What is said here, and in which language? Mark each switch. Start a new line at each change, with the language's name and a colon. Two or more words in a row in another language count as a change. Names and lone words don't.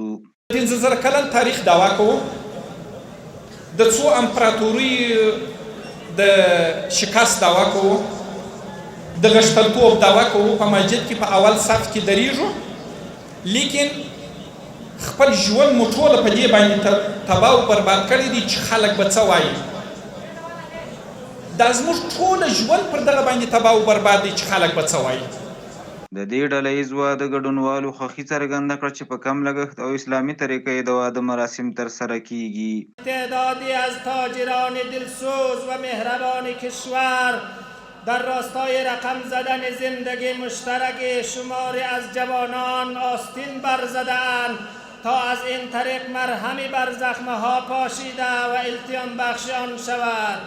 Pashto: 15,000 کلن تاریخ دعوا کوو د څو امپراتوري د شکست دعوا کوو، د غشتلتوب دعوا کوو، په مسجد کې په اول صف کې درېږو، لیکن خپل ژوند مو ټوله په دې باندې تباه او برباد کړی دی چې خلک به څه وایي. دا زموږ ټوله ژوند پر دغه باندې تباه او برباد دی چې خلک به څه وایي. د دې ډله ییز واده ګډونوالو خوښي څرګنده کړه چې په کم لګښت او اسلامي طریقه یې د واده مراسم ترسره کیږي.
Persian: تعدادی از تاجران دلسوز و مهربان کشور در راستای رقم زدن زندگی مشترک شماری از جوانان آستین برزده‌اند تا از این طریق مرهمی بر زخمها پاشیده و التیام بخش آن شود.